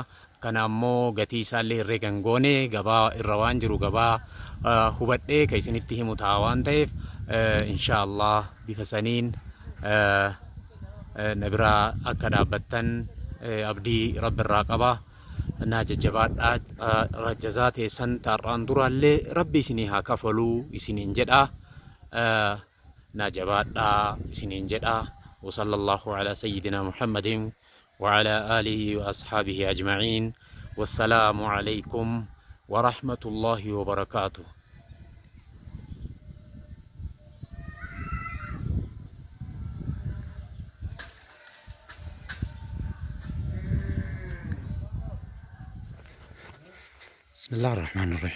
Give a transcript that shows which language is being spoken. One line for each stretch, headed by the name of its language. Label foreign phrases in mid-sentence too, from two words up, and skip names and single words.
Oromo: Kana ammoo gatii isaallee herreegan goone gabaa irra waan jiru gabaa hubadhee ka isinitti himu ta'a waan ta'eef inshaallah bifa saniin na biraa akka dhaabbattan abdii rabbi irraa qaba. Naa jajjabaadhaa jazaa teessan taarraan duraallee rabbi isinii haa kafaluu isiniin jedha. Naa jabaadhaa isiniin jedha.
Arabic: وصلى الله على سيدنا محمد وعلى آله وأصحابه أجمعين والسلام عليكم ورحمة الله وبركاته. بسم الله الرحمن الرحيم.